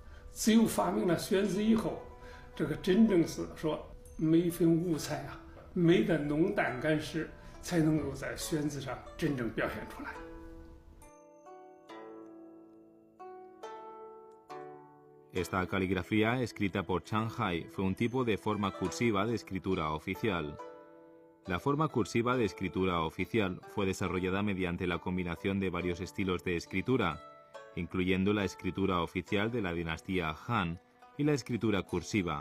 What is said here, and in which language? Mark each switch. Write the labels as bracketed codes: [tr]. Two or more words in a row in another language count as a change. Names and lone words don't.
[zh] 只有发明了宣纸以后，这个真正是说每一份五彩啊，美的浓淡感时，才能够在宣纸上真正表现出来。 [es] Esta caligrafía, escrita por Chang Hai, fue un tipo de forma cursiva de escritura oficial. La forma cursiva de escritura oficial fue desarrollada mediante la combinación de varios estilos de escritura, incluyendo la escritura oficial de la dinastía Han y la escritura cursiva.